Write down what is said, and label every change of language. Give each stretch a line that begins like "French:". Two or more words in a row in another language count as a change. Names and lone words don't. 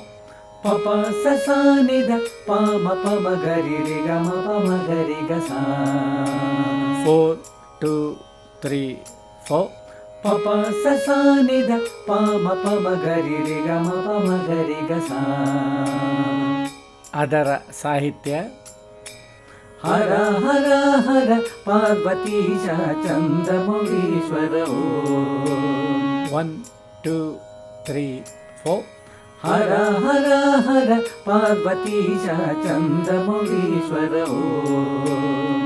Kannada: ಪಪ ಸಸಾನಿದ ಪಾಮ ಪಮ ಗರಿ ರಿ ಗ ಮ ಪಮ ಗರಿ ಗ ಸಾ. 4 2 3 4. ಪಪ ಸಸಾನಿದ ಪಾಮ ಪಮ ಗರಿ ರಿ ಗ ಮ ಪಮ ಗರಿ ಗ ಸಾ. ಅದರ ಸಾಹಿತ್ಯ
Sanskrit: ಹರ ಹರ ಹರ ಪಾರ್ವತೀಶ ಚಂದ್ರಮೌಳೀಶ್ವರ ಓಂ.
Kannada: 1 2 3 4.
Sanskrit: ಹರ ಹರ ಹರ ಪಾರ್ವತೀಶ ಚಂದ್ರಮೌಳೀಶ್ವರ ಓಂ.